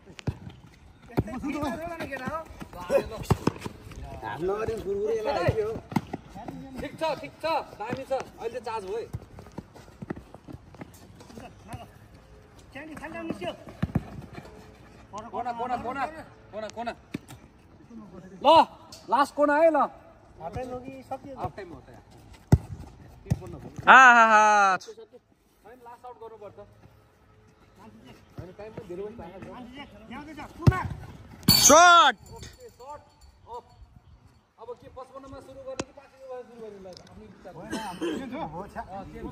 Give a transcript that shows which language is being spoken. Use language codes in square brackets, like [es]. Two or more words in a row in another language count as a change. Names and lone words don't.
[ne] ठिक छ दामी छ अहिले चार्ज भयो कोना कोना कोना कोना कोना ल लास्ट कोना है ल [en] half time [ne] हो त [en] last out [ne] गर्नुपर्छ टाइम पनि धेरै शॉट अब के 55 मा सुरु गर्ने कि 5 मा सुरु गर्ने ल